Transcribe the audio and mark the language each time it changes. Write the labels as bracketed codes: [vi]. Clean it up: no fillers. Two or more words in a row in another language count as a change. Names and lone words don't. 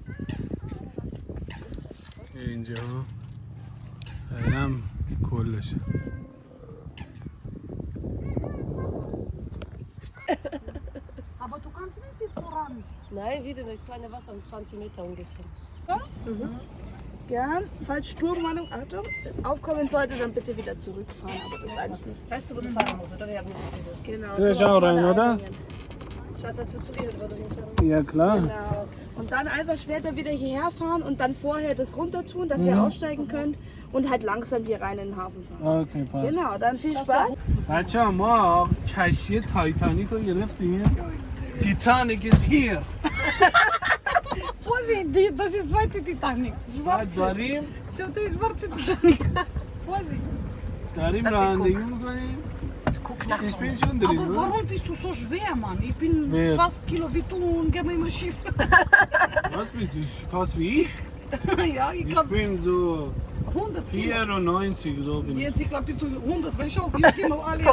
[fa] اینجا اینم کلشه. [de] Aber du kannst nicht bis voran. Nein, wieder das kleine Wasser um 20 Meter ungefähr. Ja? Mhm. Gern. Falls Sturmwarnung, Achtung, aufkommen sollte, dann bitte wieder zurückfahren. Aber das ist eigentlich nicht. Weißt du, wo du fahren musst, oder? Wir haben das Video. Genau. Du bist auch rein, oder? Schatz, hast du zu dir, wo du hinfahren? Ja, klar. Genau. Und dann einfach später wieder hierher fahren und dann vorher das runter tun, dass ihr aussteigen könnt und halt langsam hier rein in den Hafen fahren. Okay, passt. Genau, dann viel Spaß. [fa] بچه‌ها ما کشتی تایتانیک رو گرفتیم. [en] Titanic is here. [de] Vorsicht, das ist zweite Titanic. Schwarze. [fa] داریم [de] Schau, das ist schwarze Titanic. Vorsicht. [fa] داریم رانندگی می‌کنیم. [de] Ich bin schon drin. Aber warum bist du so schwer, Mann? Ich bin fast Kilo wie du und gehe immer schief. Was bist du? Fast wie ich? Ja, ich Ich glaube bin so 100 Kilo. 94, so bin ich. Jetzt, ich glaube, ich tue 100, weil schau, wir gehen mal alle.